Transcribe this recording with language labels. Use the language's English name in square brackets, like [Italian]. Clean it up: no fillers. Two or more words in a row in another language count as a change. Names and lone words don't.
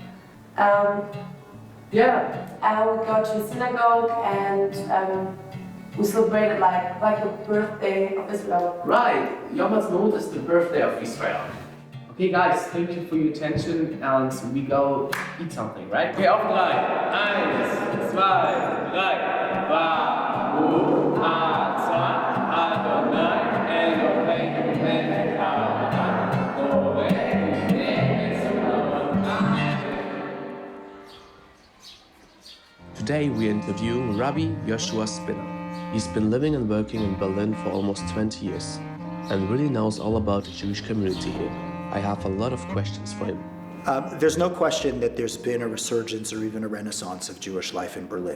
[English] We go to the synagogue and we celebrate it like the birthday of Israel. Right. Yom Ha'atzmaut is the birthday of Israel. Okay, guys, thank you for your attention, and we go eat something, right? [German] Okay, auf drei. 1, 2, 3. [Hebrew] ברוך אתה אדוני אלוהינו מלך העולם בורא נעצות. [English] Today we interview Rabbi Yoshua Spinner. He's been living and working in Berlin for almost 20 years and really knows all about the Jewish community here. I have a lot of questions for him. There's no question that there's been a resurgence or even a renaissance of Jewish life in Berlin.